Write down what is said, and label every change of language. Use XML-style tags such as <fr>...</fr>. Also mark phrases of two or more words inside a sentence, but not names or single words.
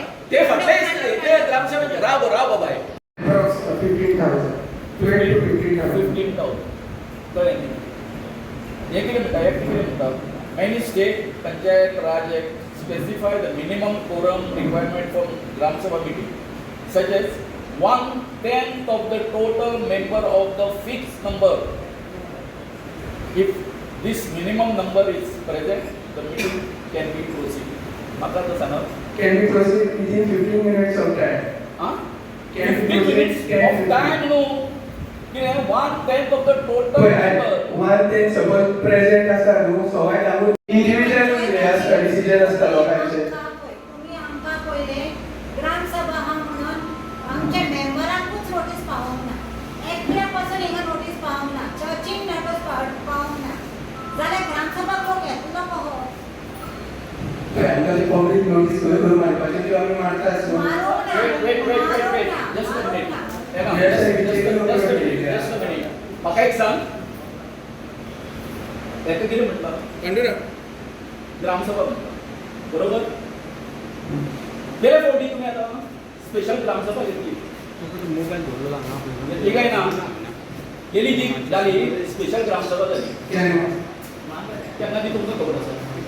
<kok>ते फाटले ते ग्रामसभेचे राव बाबाय 15,000 20 to 15,000 15,000 कळ्ळें न्ही हे कितें म्हणटा</kok> <en>any state panchayat raj act specify the minimum quorum requirement for Gram Sabha meeting such as 1/10 of the total member of the fixed number. If this minimum number is present, the meeting can be proceed.</en> <kok>Maka to sana.</kok> <en>Can we proceed within 15 minutes of time? Huh? Can we 15 minutes proceed? of time no. You know, 1/10 of the total member. One thing suppose present</en> <kok>असा न्हू सवाय लागून</kok> <en>individual decision</en> <kok>असता लोकांचे तुम्ही आमकां पयले ग्रामसभा हा म्हणून आमच्या मेंबरांकूच नोटीस पावोंक ना एकल्या पासून हिंगा नोटीस पावोंक ना चर्चीन नोटीस पावोंक ना जाल्यार ग्रामसभा कोण घेतलो कहो आमकां पब्लिक नोटीस करून मारपाचें त्यो आमी मारता आसतो मारूंक ना</kok> <en>Wait. Just a minute. Just a minute.</en> <kok>म्हाका एक सांग तेका कितें म्हणटा पंढुरंग ग्रामसभा म्हणटा बरोबर गेल्या फावटी तुमी आतां स्पेशल ग्रामसभा घेतली मोबाईल धरलेला ना घेतली काय ना गेली ती जाली स्पेशल ग्रामसभा जाली तेन्ना ती तुमकां खबर आसा</kok>